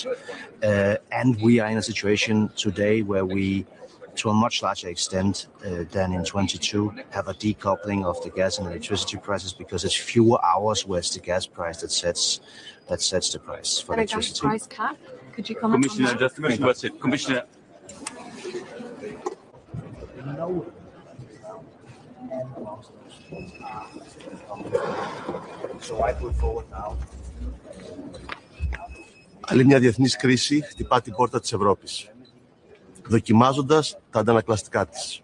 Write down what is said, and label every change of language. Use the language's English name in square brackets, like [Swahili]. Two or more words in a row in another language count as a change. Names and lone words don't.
[English] And we are in a situation today where we, to a much larger extent than in 22, have a decoupling of the gas and electricity prices, because it's fewer hours where it's the gas price that sets the price for And a gas electricity. price cap? Could you comment on Commissioner, that? just a question. What's it? Commissioner. [Greek] Άλλη μια διεθνής κρίση χτυπά την πόρτα της Ευρώπης, δοκιμάζοντας τα αντανακλαστικά της.